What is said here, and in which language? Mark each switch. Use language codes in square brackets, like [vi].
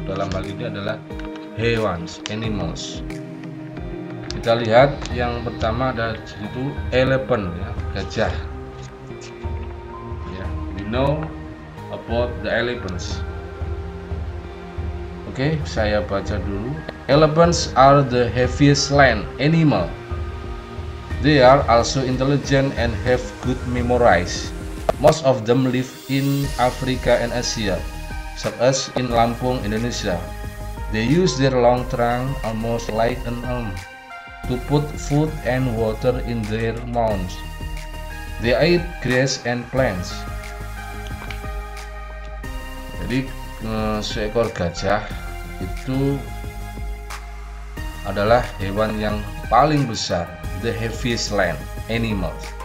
[id] Dalam hal ini adalah hewan, animals. Kita lihat yang pertama ada itu elephant ya, gajah. Ya, we know about the elephants. Oke, saya baca dulu. [en] Elephants are the heaviest land animal. They are also intelligent and have good memories. Most of them live in Africa and Asia, such as in Lampung, Indonesia. They use their long trunk almost like an arm to put food and water in their mouths. They eat grass and plants. [id] Jadi seekor gajah itu adalah hewan yang paling besar, [en] the heaviest land animals.